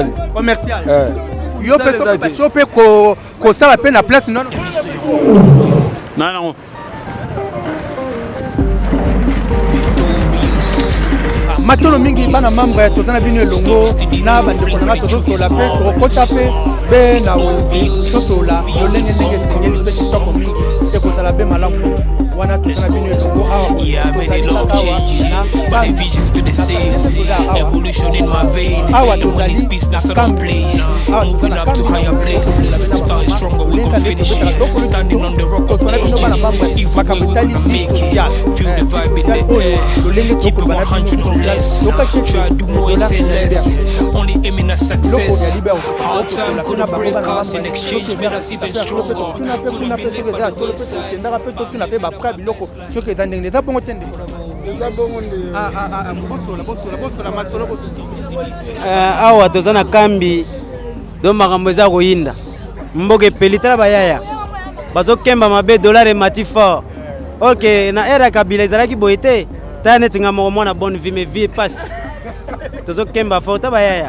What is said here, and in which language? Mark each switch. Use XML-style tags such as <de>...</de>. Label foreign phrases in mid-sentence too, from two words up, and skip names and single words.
<ln>yo peso chope ko sala pe na place non matolo mingi bana membre ya totana bino elongo na bandeko na tozosola pe tokota pe na wenzi tosola lolenge ndenge singeli pe kitoko mingi ekosala be malamu wana totana bino elongo</ln> <en>yeah, many love changes, but the visions to the same. Evolution in my vein, and when it's peace, that's what I'm playing. Moving up to higher places, starting stronger, we can finish it. Standing on the rock of ages, even we will make it. Feel the vibe in the air, keep it 100 or less. Try to do more and say less. Only aiming at success. Hard time gonna break us in exchange, made us even stronger. Gonna be there by the wayside.</en> <ln>Awa tozana kambi do makambo eza koyinda mboke pelitala bayaya bazokemba mabe dollar mati fort OK na era kabila ezalaki boyete ta neti nga mwana</ln> <fr>bonne vie mais vie passe</fr> <ln>tozokemba fort bayaya</ln>